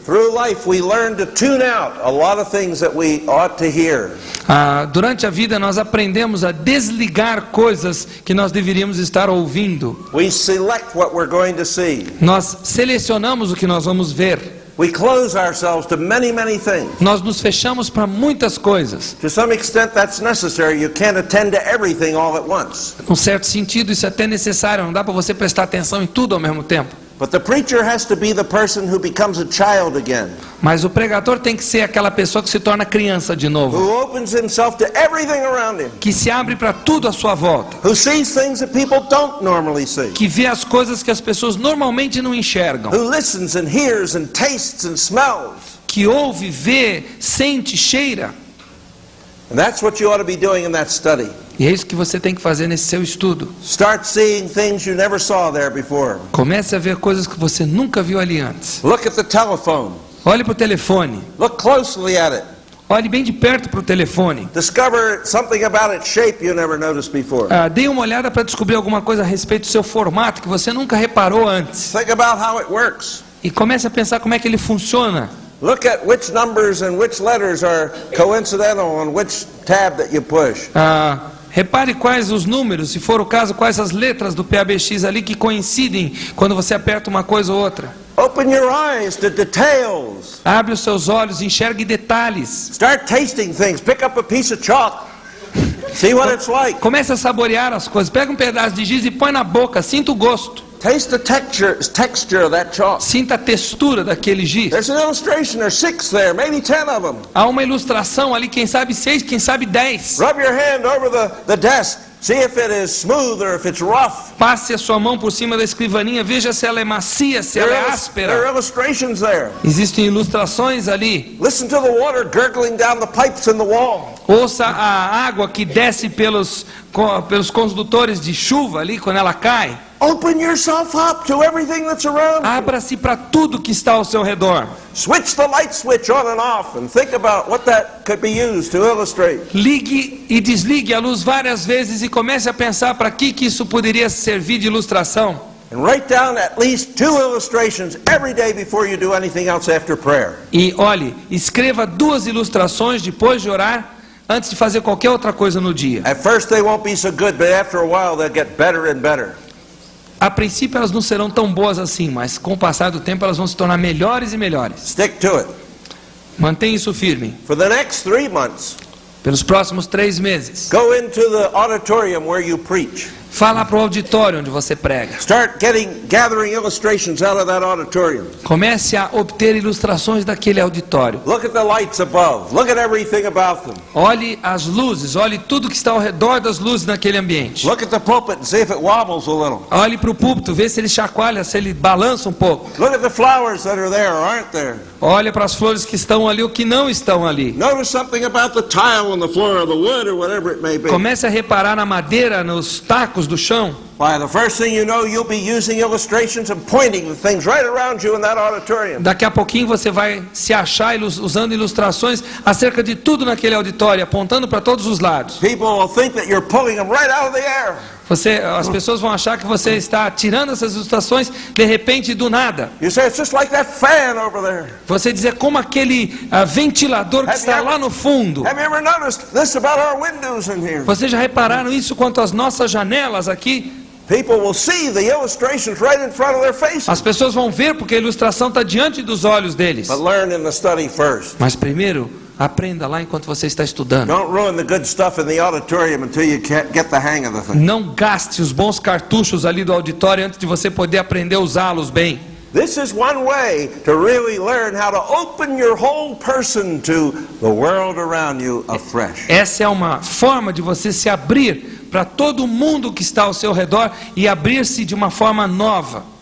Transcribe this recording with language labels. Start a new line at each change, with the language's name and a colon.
English: Through life, we learn to tune out a lot of things that we ought to hear.
Portuguese: Durante a vida nós aprendemos a desligar coisas que nós deveríamos estar ouvindo.
English: We select what we're going to see.
Portuguese: Nós selecionamos o que nós vamos ver.
English: We close ourselves to many, many things.
Portuguese: Nós nos fechamos para muitas coisas.
English: To some extent, that's necessary. You can't attend to everything all at once.
Portuguese: Num certo sentido, isso é até necessário. Não dá para você prestar atenção em tudo ao mesmo tempo.
English: But the preacher has to be the person who becomes a child again,
Portuguese: Mas o pregador tem que ser aquela pessoa que se torna criança de novo.
English: who opens himself to everything around him,
Portuguese: Que se abre para tudo à sua volta.
English: who sees things that people don't normally see,
Portuguese: Que vê as coisas que as pessoas normalmente não enxergam.
English: who listens and hears and tastes and smells.
Portuguese: Que ouve, vê, sente, cheira.
English: And that's what you ought to be doing in that study.
Portuguese: E é isso que você tem que fazer nesse seu estudo.
English: Start seeing things you never saw there before.
Portuguese: Comece a ver coisas que você nunca viu ali antes.
English: Look at the telephone.
Portuguese: Olhe para o telefone.
English: Look closely at it.
Portuguese: Olhe bem de perto para o telefone.
English: Discover something about its shape you never noticed before.
Portuguese: Dê uma olhada para descobrir alguma coisa a respeito do seu formato que você nunca reparou antes.
English: Think about how it works.
Portuguese: E comece a pensar como é que ele funciona.
English: Look at which numbers and which letters are coincidental on which tab that you push.
Portuguese: Repare quais os números, se for o caso, quais as letras do PABX ali que coincidem quando você aperta uma coisa ou outra.
English: Open your eyes to details.
Portuguese: Abre os seus olhos, enxergue detalhes.
English: Start tasting things. Pick up a piece of chalk. See what it's like.
Portuguese: Comece a saborear as coisas. Pega um pedaço de giz e põe na boca. Sinta o gosto.
English: Taste the texture of that chalk.
Portuguese: Sinta a textura daquele giz.
English: There's an illustration. There's 6 there, maybe 10 of them.
Portuguese: Há uma ilustração ali, quem sabe 6, quem sabe 10.
English: Rub your hand over the desk. See if it is smooth or if it's rough.
Portuguese: Passe a sua mão por cima da escrivaninha, veja se ela é macia, se ela é
English: There are
Portuguese: áspera.
English: illustrations there.
Portuguese: Existem ilustrações ali.
English: Listen to the water gurgling down the pipes in the wall.
Portuguese: Ouça a água que desce pelos condutores de chuva ali quando ela cai.
English: Open yourself up to everything that's around you.
Portuguese: Abra-se para tudo que está ao seu redor.
English: Switch the light switch on and off and think about what that could be used to illustrate.
Portuguese: Ligue e desligue a luz várias vezes e comece a pensar para que isso poderia servir de ilustração.
English: And write down at least 2 illustrations every day before you do anything else after prayer.
Portuguese: E olhe, escreva 2 ilustrações depois de orar, antes de fazer qualquer outra coisa no dia.
English: At first they won't be so good, but after a while they'll get better and better.
Portuguese: A princípio elas não serão tão boas assim, mas com o passar do tempo elas vão se tornar melhores e melhores.
English: Stick to it.
Portuguese: Mantenha isso firme.
English: For the next 3 months,
Portuguese: Pelos próximos 3 meses,
English: go into the auditorium where you preach.
Portuguese: Fala para o auditório onde você prega.
English: Start gathering illustrations out of that auditorium.
Portuguese: Comece a obter ilustrações daquele auditório.
English: Look at the lights above. Look at everything about them.
Portuguese: Olhe as luzes, olhe tudo que está ao redor das luzes naquele ambiente.
English: Look at the pulpit and see if it wobbles a little.
Portuguese: Olhe para o púlpito, vê se ele chacoalha, se ele balança um pouco.
English: Look at the flowers that are there or aren't there.
Portuguese: Olhe para as flores que estão ali ou que não estão ali.
English: Notice something about the tile on the floor or the wood or whatever it may be.
Portuguese: Comece a reparar na madeira, nos tacos do chão.
English: Why, the first thing you know, you'll be using illustrations and pointing the things right around you in that auditorium.
Portuguese: Daqui a pouquinho você vai se achar usando ilustrações acerca de tudo naquele auditório, apontando para todos os lados.
English: People will think that you're pulling them right out of the air.
Portuguese: As pessoas vão achar que você está tirando essas ilustrações de repente do nada.
English: You say it's just like that fan over there.
Portuguese: Você diz, é como aquele ventilador que está lá no fundo.
English: Have you ever noticed this about our windows in here?
Portuguese: Vocês já repararam isso quanto às nossas janelas aqui?
English: People will see the illustrations right in front of their faces.
Portuguese: As pessoas vão ver porque a ilustração está diante dos olhos deles.
English: But learn in the study first.
Portuguese: Mas primeiro, aprenda lá enquanto você está estudando.
English: Don't ruin the good stuff in the auditorium until you get the hang of the thing.
Portuguese: Não gaste os bons cartuchos ali do auditório antes de você poder aprender a usá-los bem.
English: This is one way to really learn how to open your whole person to the world around you afresh.
Portuguese: Essa é uma forma de você se abrir para todo mundo que está ao seu redor e abrir-se de uma forma nova.